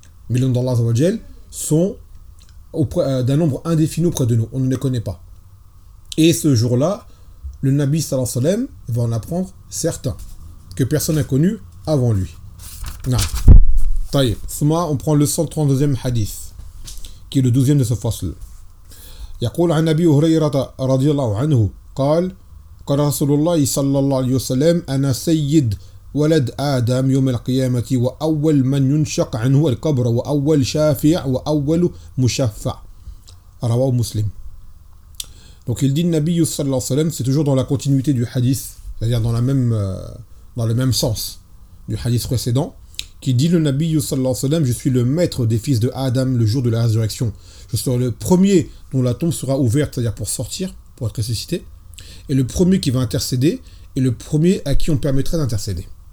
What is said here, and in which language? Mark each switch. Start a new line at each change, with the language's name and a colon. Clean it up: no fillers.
French: Mais les noms d'Allah sont auprès, d'un nombre indéfini auprès de nous. On ne les connaît pas. Et ce jour-là, le Nabi sallallahu alayhi wa sallam va en apprendre certains que personne n'a connu avant lui. Non. Taïe. Souma, on prend le 132e hadith, qui est le 12e de ce fasl.
Arabic: Yaqul an Nabi Hurayrata radiallahu anhu, قال قال رسول الله صلى الله عليه وسلم أنا سيد ولد آدم يوم القيامة وأول من ينشق عنه القبر وأول شافع وأول مشفع رواه مسلم.
French: Donc il dit Nabi صلى الله عليه وسلم, c'est toujours dans la continuité du hadith, c'est-à-dire dans la même dans le même sens du hadith précédent, qui dit le Nabi صلى الله عليه وسلم, je suis le maître des fils de Adam le jour de la résurrection, je serai le premier dont la tombe sera ouverte, c'est-à-dire pour sortir, pour être ressuscité, et le premier qui va intercéder, et le premier à qui on permettrait d'intercéder.